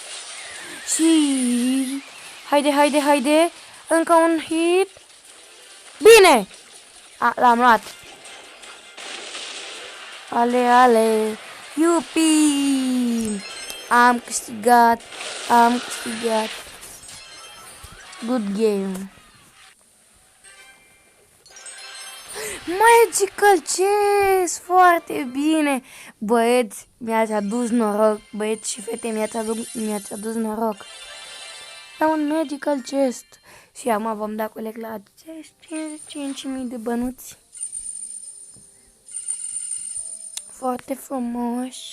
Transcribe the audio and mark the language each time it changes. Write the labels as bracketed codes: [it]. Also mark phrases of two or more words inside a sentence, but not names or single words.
[ro] Și... Haide, haide, haide. Încă un hit. Bine! L-am luat. Ale, ale. Iupi! Am câștigat. [en] Good game. Magical chest! [ro] Foarte bine! Băieți, mi-ați adus noroc. Băieți și fete, mi-ați adus noroc. Am un [en] magical chest. [ro] Și acum vom da coleg la acești 5.000 de bănuți. Foarte frumoși.